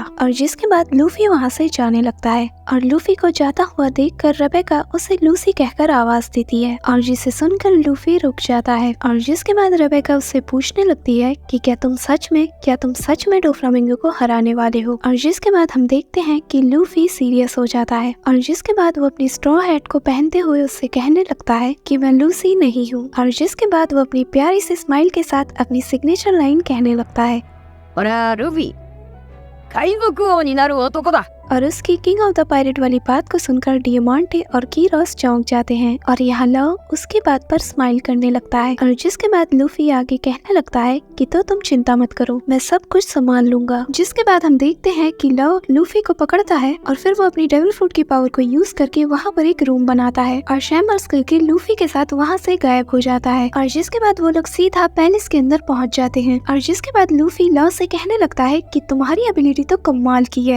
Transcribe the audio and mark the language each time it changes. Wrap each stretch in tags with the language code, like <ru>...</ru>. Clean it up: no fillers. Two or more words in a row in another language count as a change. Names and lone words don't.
<hi>और जिसके बाद लूफी वहाँ से जाने लगता है और लूफी को जाता हुआ देखकर रेबेका उसे लूसी कहकर आवाज देती है और जिसे सुनकर लूफी रुक जाता है और जिसके बाद रेबेका उससे पूछने लगती है कि क्या तुम सच में डोफ्लामिंगो को हराने वाले हो। और जिसके बाद हम देखते हैं कि लूफी सीरियस हो जाता है और जिसके बाद वो अपनी</hi> <en>straw hat</en> <hi>को पहनते हुए उससे कहने लगता है कि मैं लूसी नहीं हूँ और जिसके बाद वो अपनी प्यारी सी स्माइल के साथ अपनी</hi> <en>signature line</en> <hi>कहने लगता है,</hi> <ja>俺はルフィ、海賊王になる男だ。</ja> <hi>और उसकी</hi> <en>king of the pirate</en> <hi>वाली बात को सुनकर डियामांटे और कीरोस चौंक जाते हैं और यहाँ लॉ उसकी बात पर स्माइल करने लगता है और जिसके बाद लूफी आगे कहने लगता है कि तो तुम चिंता मत करो मैं सब कुछ संभाल लूंगा। जिसके बाद हम देखते हैं कि लॉ लूफी को पकड़ता है और फिर वो अपनी</hi> <en>devil fruit</en> <hi>की पावर को यूज करके वहाँ पर एक रूम बनाता है और शैम्बर्स करके लूफी के साथ वहाँ से गायब हो जाता है और जिसके बाद वो लोग सीधा पैलेस के अंदर पहुँच जाते हैं और जिसके बाद लूफी लॉ से कहने लगता है कि तुम्हारी एबिलिटी तो कमाल की है।</hi>